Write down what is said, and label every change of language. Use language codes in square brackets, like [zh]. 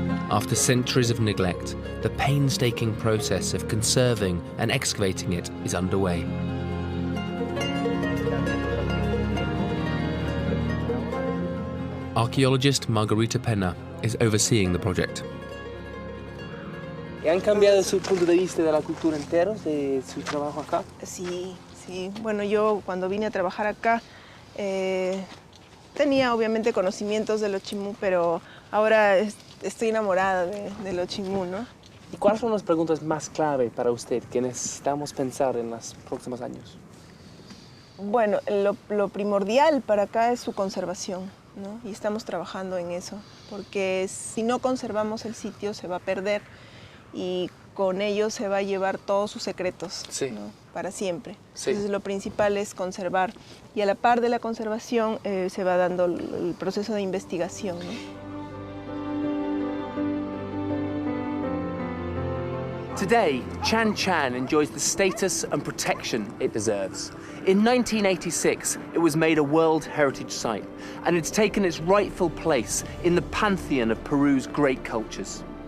[en] After centuries of neglect, the painstaking process of conserving and excavating it is underway. Archaeologist Margarita Pena is overseeing the project. [es] ¿Han cambiado su punto de vista de la cultura entero, de su trabajo acá? Sí, sí. Bueno, yo cuando vine a trabajar acá tenía obviamente conocimientos de los Chimú, pero ahora estoy enamorada de los Chimú, ¿no? ¿Y cuáles son las preguntas más clave para usted que necesitamos pensar en los próximos años? Bueno, lo primordial para acá es su conservación, ¿no? Y estamos trabajando en eso, porque si no conservamos el sitio se va a perder y con ello se va a llevar todos sus secretos, sí, ¿no? Para siempre. Sí. Entonces lo principal es conservar y a la par de la conservación se va dando el proceso de investigación, ¿no? [en] Today, Chan Chan enjoys the status and protection it deserves. In 1986, it was made a World Heritage Site, and it's taken its rightful place in the pantheon of Peru's great cultures.